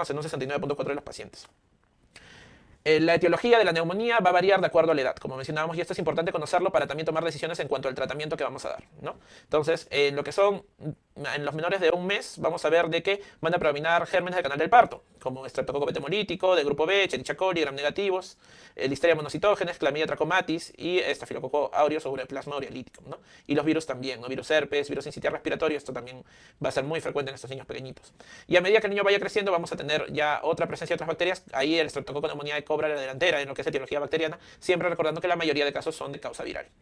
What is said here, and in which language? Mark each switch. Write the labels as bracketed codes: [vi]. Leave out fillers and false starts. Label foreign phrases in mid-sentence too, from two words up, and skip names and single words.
[es] Hasta en un 69.4% de los pacientes. La etiología de la neumonía va a variar de acuerdo a la edad, como mencionábamos, y esto es importante conocerlo para también tomar decisiones en cuanto al tratamiento que vamos a dar, ¿no? Entonces, en lo que son, en los menores de un mes, vamos a ver de que van a predominar gérmenes del canal del parto, como estreptococo betemolítico, de grupo B, Escherichia coli, gram negativos, listeria monocitógenes, clamidia trachomatis y estafilococo aureus o ureaplasma ureolítico, ¿no? Y los virus también, ¿no? Virus herpes, virus sincitial respiratorio, esto también va a ser muy frecuente en estos niños pequeñitos. Y a medida que el niño vaya creciendo, vamos a tener ya otra presencia de otras bacterias, ahí el estreptococo neumoniae cobra la delantera en lo que es etiología bacteriana, siempre recordando que la mayoría de casos son de causa viral.